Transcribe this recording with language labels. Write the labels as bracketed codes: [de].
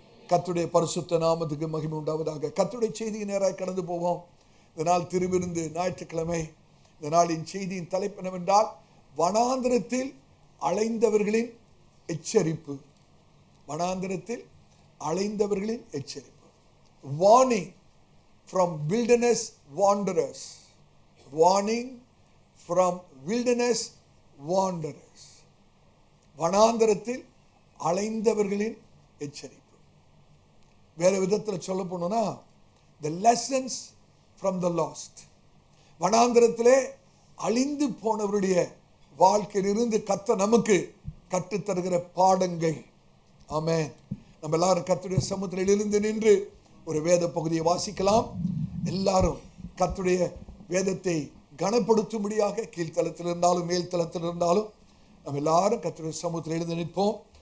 [ta] கர்த்தருடைய பரிசுத்த நாமத்துக்கு மகிமை உண்டாவதாக. கர்த்தருடைய செய்தியை நேராக கடந்து போவோம். இந்த நாள் திருவிருந்து ஞாயிற்றுக்கிழமை. இந்த நாளின் செய்தியின் தலைப்பு என்னவென்றால், வனாந்திரத்தில் அலைந்தவர்களின் எச்சரிப்பு. வனாந்திரத்தில் அலைந்தவர்களின் எச்சரிப்பு. [en] Warning from wilderness wanderers. Warning from wilderness wanderers. [ta] வனாந்திரத்தில் அலைந்தவர்களின் எச்சரிப்பு. வேற விதத்தில் சொல்ல போனோம்னா, [en] the lessons from the lost. [ta] வனாந்திரத்திலே அழிந்து போனவருடைய வாழ்க்கையிலிருந்து கர்த்தர் நமக்கு கற்றுத்தருகிற பாடங்கள். ஆமென். நம்ம எல்லாரும் கர்த்தருடைய சமூகத்தில் எழுந்து நின்று ஒரு வேத பகுதியை வாசிக்கலாம். எல்லாரும் கர்த்தருடைய வேதத்தை கனப்படுத்தும்படியாக கீழ்த்தளத்தில் இருந்தாலும் மேல் தளத்தில் இருந்தாலும் நம்ம எல்லாரும் கர்த்தருடைய சமூகத்தில் எழுந்து நிற்போம்.